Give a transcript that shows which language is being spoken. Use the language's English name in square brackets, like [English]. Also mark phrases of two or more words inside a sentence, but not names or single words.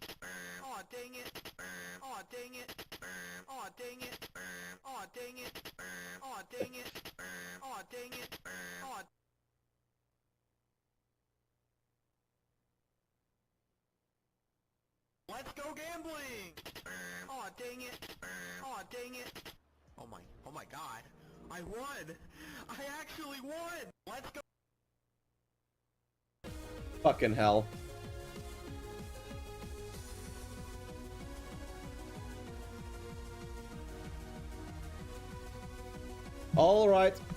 [English] Aw, dang it. Aw, dang it. Aw, dang it. Aw, dang it. Aw, dang it. Aw, dang it. Aw. Let's go gambling. Aw, dang it. Aw, dang it. Oh my god. I won. I actually won. Let's go. Fucking hell. All right.